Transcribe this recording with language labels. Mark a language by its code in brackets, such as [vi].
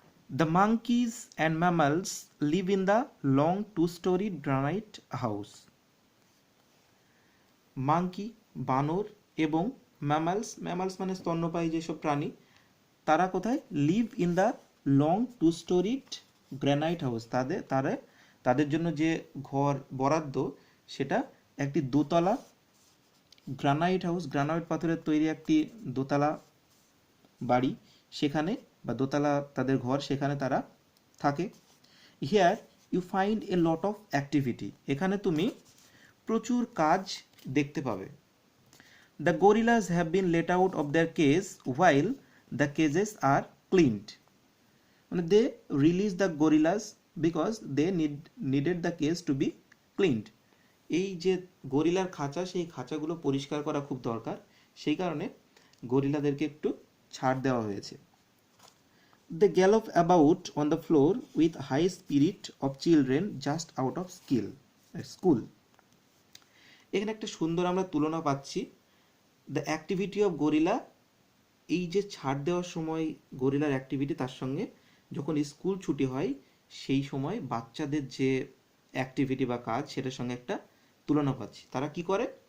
[en] The monkeys and mammals live in the long two-storied granite house. [bn] Monkey বানর এবং mammals মানে স্তন্যপায়ী যেসব প্রাণী, তারা কোথায়? [en] Live in the long two storied granite house. [bn] তাদের জন্য যে ঘর বরাদ্দ সেটা একটি দোতলা গ্রানাইট হাউস, গ্রানাইট পাথরের তৈরি একটি দোতলা বাড়ি, সেখানে বা দোতলা তাদের ঘর, সেখানে তারা থাকে। [en] here you find a lot of activity, [bn] এখানে তুমি প্রচুর কাজ দেখতে পাবে। [en] The gorillas have been let out of their cage while the cages are cleaned, মানে they release the gorillas because they needed the cage to be cleaned. [bn] এই যে গরিলার খাঁচা, সেই খাঁচাগুলো পরিষ্কার করা খুব দরকার, সেই কারণে গরিলাদেরকে একটু ছাড় দেওয়া হয়েছে। [en] They gallop about on the floor with high spirit of children just out of school. [bn] এখানে একটা সুন্দর আমরা তুলনা পাচ্ছি। [en] the activity of gorilla, [bn] এই যে ছাড় দেওয়ার সময় গরিলার অ্যাক্টিভিটি, তার সঙ্গে যখন স্কুল ছুটি হয় সেই সময় বাচ্চাদের যে অ্যাক্টিভিটি বা কাজ, সেটার সঙ্গে একটা তুলনা পাচ্ছি। তারা কি করে?